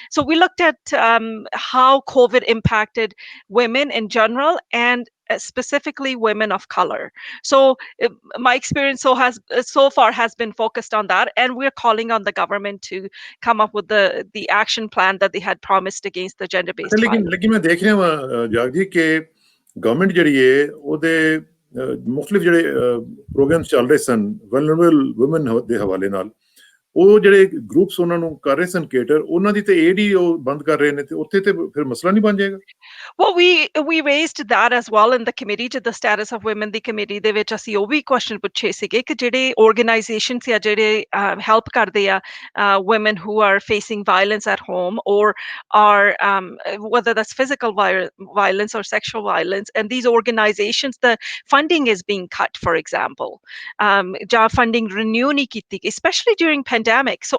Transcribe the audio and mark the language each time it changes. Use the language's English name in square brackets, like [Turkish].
[English] So we looked at how COVID impacted women in general, and specifically women of color. So my experience so far has been focused on that, and we're calling on the government to come up with the action plan that they had promised against the gender based violence. [Punjabi] ਲੇਕਿਨ ਮੈਂ ਦੇਖ ਰਿਹਾ ਵਾਂ ਜਾਗ ਜੀ ਕਿ government ਜਿਹੜੀ ਹੈ ਉਹਦੇ ਮੁxtਲਿਫ ਜਿਹੜੇ ਪ੍ਰੋਗਰਾਮਸ ਚੱਲ ਰਹੇ ਸਨ ਵਲਨਰੇਬਲ ਵੂਮਨ ਦੇ ਹਵਾਲੇ ਨਾਲ, ਉਹ ਜਿਹੜੇ ਗਰੁੱਪਸ ਉਹਨਾਂ ਨੂੰ ਕਰ ਰਹੇ ਸਨ ਕੇਟਰ, ਉਹਨਾਂ ਦੀ ਤੇ ਏਡ ਹੀ ਉਹ ਬੰਦ ਕਰ ਰਹੇ ਨੇ, ਤੇ ਉੱਥੇ ਤੇ ਫਿਰ ਮਸਲਾ ਨਹੀਂ ਬਣ ਜਾਏਗਾ? [English] Well, we raised that as well in the committee to the status of women the committee [Punjabi] ਦੇ ਵਿੱਚ ਅਸੀਂ ਉਹ ਵੀ ਕੁਐਸਚਨ ਪੁੱਛੇ ਸੀਗੇ ਕਿ ਜਿਹੜੇ ਆਰਗੇਨਾਈਜੇਸ਼ਨਸ ਜਾਂ ਜਿਹੜੇ ਹੈਲਪ ਕਰਦੇ ਆ [English] women who are facing violence at home, or are whether that's physical violence or sexual violence, and these organizations, the funding is being cut, for example, ਜਾਂ funding renew [Punjabi] ਨਹੀਂ ਕੀਤੀ, [English] especially during pandemic.